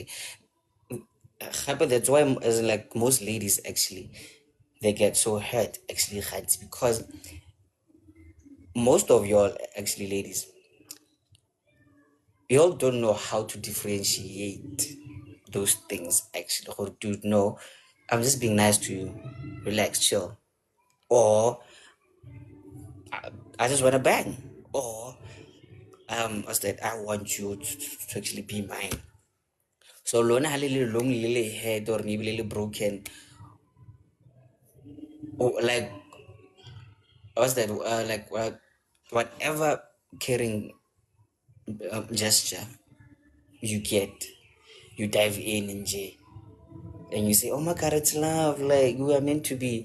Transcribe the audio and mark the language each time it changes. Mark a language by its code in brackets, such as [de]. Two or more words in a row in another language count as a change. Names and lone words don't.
[en] But that's why as in like most ladies actually they get so hurt actually hurts because most of y'all actually ladies y'all don't know how to differentiate those things actually, or to know I'm just being nice to you, relax, chill, or I just want to bang, or what's that, I want you to actually be mine. So [st] lona ha le le long le le [en] head or maybe [st] le le [en] broken, or like what's that, like whatever caring gesture you get, you dive in and you say, oh my god, it's love, like we are meant to be.